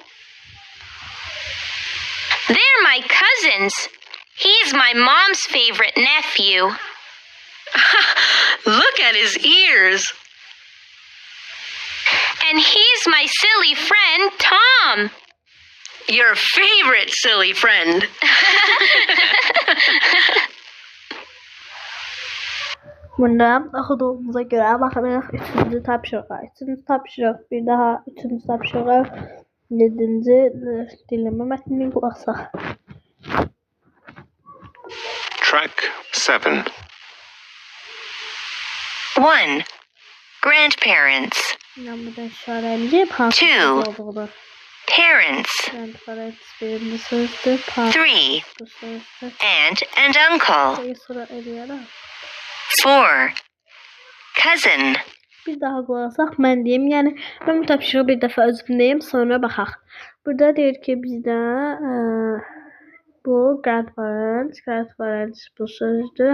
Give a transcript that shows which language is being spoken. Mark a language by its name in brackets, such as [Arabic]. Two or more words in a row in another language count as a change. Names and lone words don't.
[English] They're my cousins. He's my mom's favorite nephew. Look at his ears. And he's my silly friend, Tom. Your favorite silly friend. [Azerbaijani] Bunda oxuduğumuza görə baxırıq 3-cü tapşırığa. 3-cü tapşırıq, bir daha 3-cü tapşırıq, 7-ci dinləmə mətnini qulaq asaq. [English] Track 7. 1. Grandparents. [Azerbaijani] İnanmadan işarəliyib hansı [English] Two. [Azerbaijani] söz olduğunu. [English] Parents. [Azerbaijani] Grandparents birinci sözdür, parents [English] 3. [Azerbaijani] bu sözdür. [English] Aunt and uncle. [Azerbaijani] Peki sonra eləyərəm. [English] 4. Cousin. [Azerbaijani] Bir daha qulaq asaq, mən deyim. Yəni, mən bu tapşırığı bir dəfə özüm deyim, sonra baxaq. Burada deyir ki, bizdə bu grandparents bu sözdür.